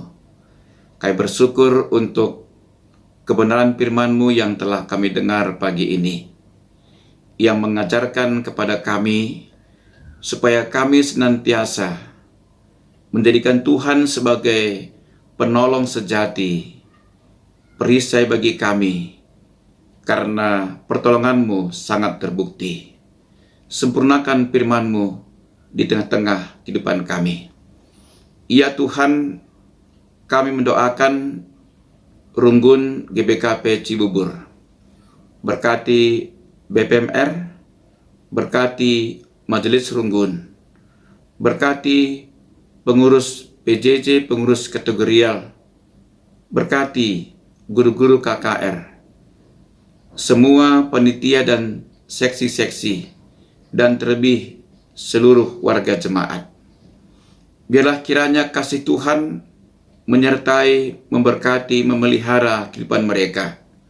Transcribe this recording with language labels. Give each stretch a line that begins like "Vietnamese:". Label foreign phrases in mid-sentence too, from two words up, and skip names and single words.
Indonesian: Kami bersyukur untuk kebenaran firman-Mu yang telah kami dengar pagi ini, yang mengajarkan kepada kami supaya kami senantiasa menjadikan Tuhan sebagai penolong sejati, perisai bagi kami, karena pertolongan-Mu sangat terbukti. Sempurnakan firman-Mu di tengah-tengah kehidupan kami. Ya Tuhan, kami mendoakan Runggun GBKP Cibubur. Berkati BPMR, berkati Majelis Runggun, berkati pengurus PJJ, pengurus kategorial, berkati guru-guru KKR, semua panitia dan seksi-seksi, dan terlebih seluruh warga jemaat. Biarlah kiranya kasih Tuhan menyertai, memberkati, memelihara kehidupan mereka.